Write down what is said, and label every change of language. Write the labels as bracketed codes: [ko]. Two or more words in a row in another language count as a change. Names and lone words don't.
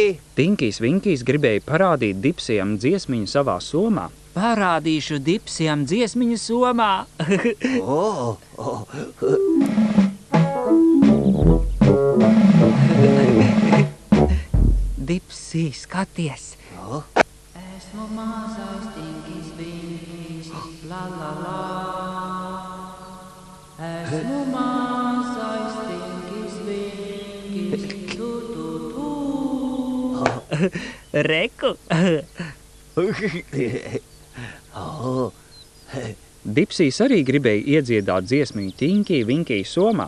[lv] Tinkijs Vinkijs gribēja parādīt Dipsijam dziesmiņu savā somā. Parādīšu Dipsijam dziesmiņu somā! Dipsī, skaties! Esmu mazais Tinkijs Vinkijs, la la la. Esmu mazais Tinkijs Vinkijs, tu tu tu. Reku! Dipsijs arī gribēja iedziedāt dziesmiņu Tinkija Vinkija somā.